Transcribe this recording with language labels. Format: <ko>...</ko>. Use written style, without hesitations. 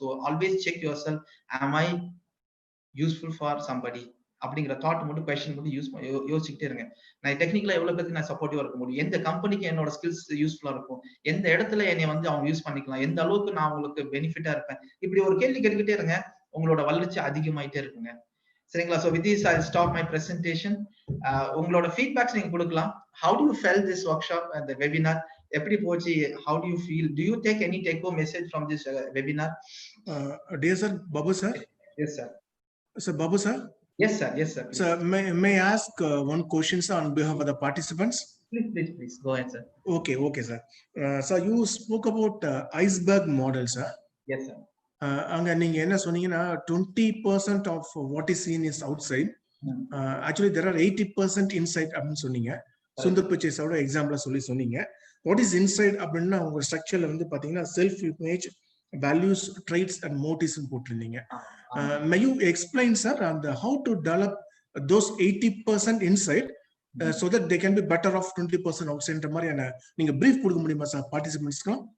<en>so always check yourself, am I useful for somebody</en> <ta>அப்படிங்கிற thought மட்டும் கொஸ்டின் மட்டும் யோசிச்சுட்டே இருங்க. நான் டெக்னிக்கலா எவ்வளவு பேருக்கு நான் சப்போர்ட்டிவா இருக்க முடியும், எந்த கம்பெனிக்கு என்னோட ஸ்கில்ஸ் யூஸ்ஃபுல்லா இருக்கும், எந்த இடத்துல என்னை வந்து அவங்க யூஸ் பண்ணிக்கலாம், எந்த அளவுக்கு நான் உங்களுக்கு பெனிஃபிட்டா இருப்பேன், இப்படி ஒரு கேள்வி கேட்டுக்கிட்டே இருங்க. உங்களோட வளர்ச்சி அதிகமாயிட்டே இருக்குங்க. சரிங்களா?</ta> <en>So with this I'll stop my presentation.</en> <ta>உங்களோட ஃபீட்பேக்ஸ் நீங்க கொடுக்கலாம்.</ta> <en>How do you felt this workshop and the webinar?</en> <ta>எப்படி போச்சு?</ta> <en>How do you feel? Do you take any take home message from this webinar? Dear sir, Babu sir. Yes sir. Sir Babu sir. Yes sir. Yes sir. Sir, may I ask one question sir on behalf of the participants? Please go ahead sir. Okay sir. Sir, you spoke about iceberg model sir. Yes sir.</en> <ta>அங்க நீங்க என்ன சொன்னீங்கன்னா</ta> <en>20% of what is seen is outside. Actually there are 80% inside</en> <ta>அப்படின்னு சொன்னீங்க. சுந்தர் பிச்சைஸோட எக்ஸாம்பிளா சொன்னீங்க.</ta> <en>what is inside</en> <ta>அப்படின்னா உங்க ஸ்ட்ரக்சர்ல வந்து பாத்தீங்கன்னா self image, values, traits and motives போட்டிருந்தீங்க.</ta> <en>May you explain sir on how to develop those 80% inside so that they can be better off 20% outside</en> <ta>மாதிரி நீங்க brief கொடுக்க முடியுமா சார் பார்ட்டிசிபென்ட்ஸ்க்கு?</ta>